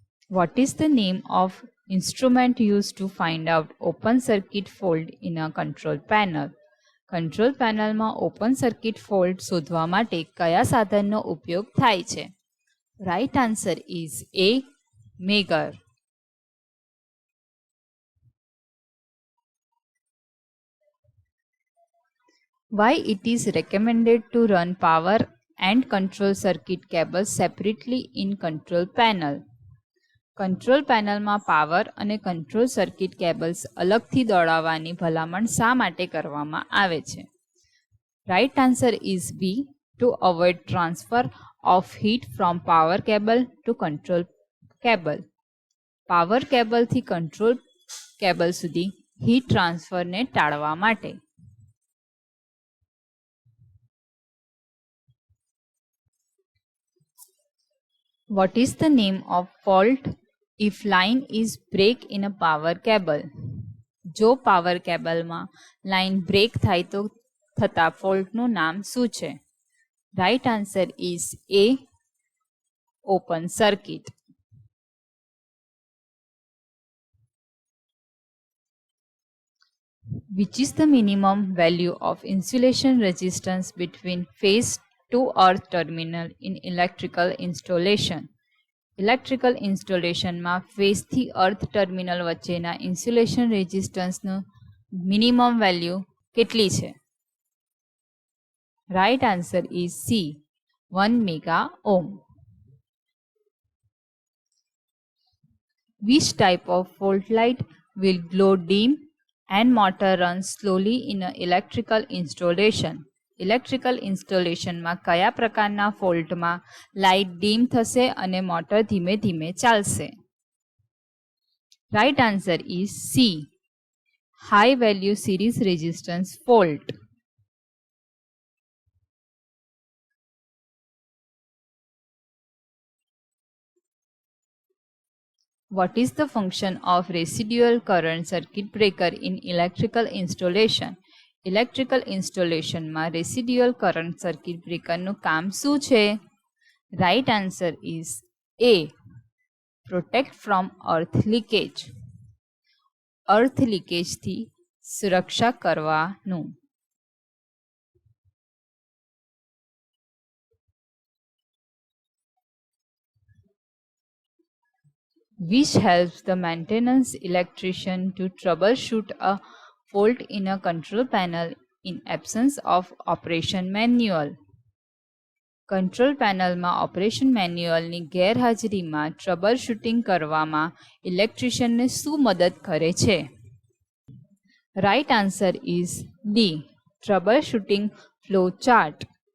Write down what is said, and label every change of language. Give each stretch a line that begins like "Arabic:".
English: What is the name of instrument used to find out open circuit fault in a control panel?
Gujarati: Control પેનલમાં open circuit fault શોધવા માટે કયા સાધનનો ઉપયોગ થાય છે?
English: Right answer is A, megger. Why it is recommended to run power and control circuit cables separately in control panel?
Gujarati: Control પેનલમાં power અને કંટ્રોલ સર્કિટ કેબલ્સ અલગથી દોડાવવાની ભલામણ શા માટે કરવામાં આવે છે?
English: Right answer is B, to avoid transfer of heat from power cable to control cable.
Gujarati: Power કેબલથી control cable સુધી હીટ ટ્રાન્સફરને ટાળવા માટે.
English: What is the name of fault if line is break in a power cable?
Gujarati: જો power કેબલમાં line break થાય તો થતા ફોલ્ટનું નામ શું છે?
English: Right answer is A, open circuit. Which is the minimum value of insulation resistance between phase to earth terminal in electrical installation?
Gujarati: Electrical ઇન્સ્ટોલેશનમાં ફેઝથી earth terminal વચ્ચેના insulation રેઝિસ્ટન્સનું minimum value કેટલી છે?
English: Right answer is C, 1 mega ohm. Which type of fault light will glow dim and motor runs slowly in an electrical installation?
Gujarati: Electrical ઇન્સ્ટોલેશનમાં કયા પ્રકારના ફોલ્ટમાં light dim થશે અને motor ધીમે ધીમે ચાલશે?
English: Right answer is C, high value series resistance fault. What is the function of residual current circuit breaker in electrical installation?
Gujarati: Electrical ઇન્સ્ટોલેશનમાં residual current circuit બ્રેકરનું કામ શું છે?
English: Right answer is A, protect from earth leakage.
Gujarati: અર્થ લીકેજથી સુરક્ષા કરવાનું.
English: Which helps the maintenance electrician to troubleshoot a fault in a control panel in absence of operation manual?
Gujarati: Control પેનલમાં operation મેન્યુઅલની ગેરહાજરીમાં trouble shooting કરવામાં ઇલેક્ટ્રિશિયનને શું મદદ કરે છે?
English: Right answer is D, trouble shooting flow chart.